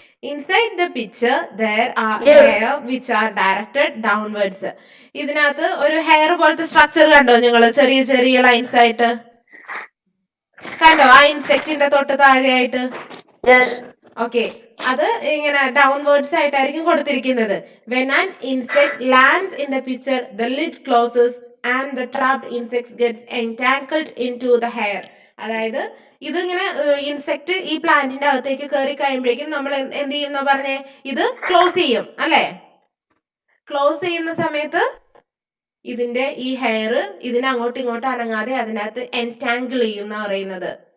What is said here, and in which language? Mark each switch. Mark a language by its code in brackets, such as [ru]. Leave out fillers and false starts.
[en] Inside the picture there are hair which are directed downwards. [ml] ഇതിനകത്ത് ഒരു hair പോലത്തെ structure കണ്ടോ നിങ്ങൾ? ചെറിയ ചെറിയ ലൈൻസ് ആയിട്ട് കണ്ടോ ആ ഇൻസെക്റ്റിന്റെ തൊട്ട് താഴെയായിട്ട്? ഓക്കെ, അത് ഇങ്ങനെ ഡൗൺവേർഡ്സ് ആയിട്ടായിരിക്കും കൊടുത്തിരിക്കുന്നത്. [en] When an insect lands in the picture, the lid closes and the trapped insect gets entangled into the hair. [ml] അതായത് ഇതിങ്ങനെ ഇൻസെക്ട് ഈ പ്ലാന്റിന്റെ അകത്തേക്ക് കയറി കഴിയുമ്പോഴേക്കും നമ്മൾ എന്ത് ചെയ്യുന്ന പറഞ്ഞേ, ഇത് ക്ലോസ് ചെയ്യും അല്ലെ? ക്ലോസ് ചെയ്യുന്ന സമയത്ത് ഇതിന്റെ ഈ ഹെയർ ഇതിനെ അങ്ങോട്ടും ഇങ്ങോട്ടും അനങ്ങാതെ അതിനകത്ത് എൻടാങ്കിൾ ചെയ്യും എന്നാ പറയുന്നത്.